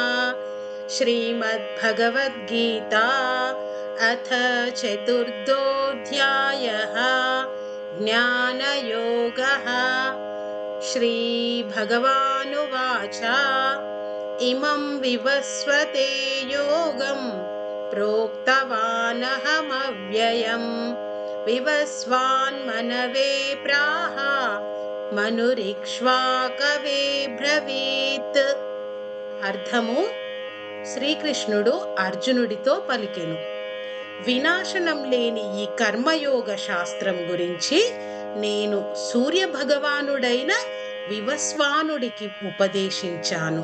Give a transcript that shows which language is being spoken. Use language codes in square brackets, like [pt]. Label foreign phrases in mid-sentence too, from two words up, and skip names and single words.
[sa] श्रीमद्भगवद्गीता अथ चतुर्थोऽध्यायः ज्ञानयोगः। श्रीभगवानुवाच इमं विवस्वते योगं प्रोक्तवानहमव्ययम् विवस्वान्मनवे प्राह మనురిక్ష్వాకవే బ్రవీత్. [te] అర్థము: శ్రీకృష్ణుడు అర్జునుడితో పలికెను, వినాశనం లేని ఈ కర్మయోగ శాస్త్రం గురించి నేను సూర్య భగవానుడైన వివస్వానుడికి ఉపదేశించాను.